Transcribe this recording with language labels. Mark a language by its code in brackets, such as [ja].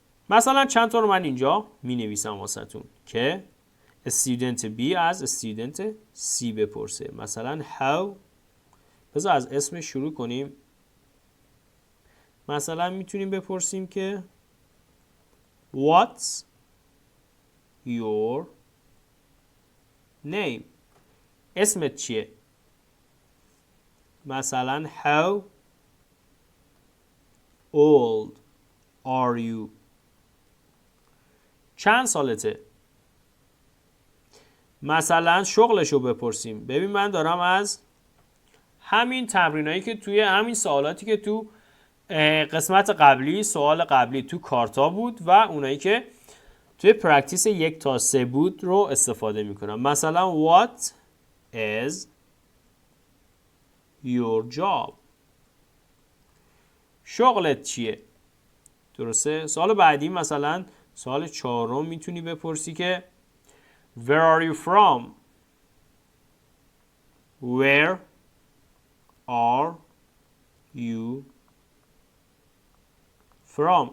[fa] مثلا چند تا رو من اینجا می نویسم واسهتون که استودنت B از استودنت C بپرسه. مثلا how، بذار از اسم شروع کنیم. مثلا میتونیم بپرسیم که [en] what's your name. [fa] اسمت چیه؟ مثلا [en] how old are you. [fa] چند سالته؟ مثلا شغلشو بپرسیم. ببین من دارم از همین تمرینایی که توی همین سوالاتی که تو قسمت قبلی، سوال قبلی تو کارتا بود و اونایی که توی پرکتیس 1 تا 3 بود رو استفاده میکنم. مثلا [en] what is your job. [fa] شغلت چیه؟ درسته؟ سوال بعدی مثلا سوال چهارم میتونی بپرسی که [en] Where are you from? Where are you from?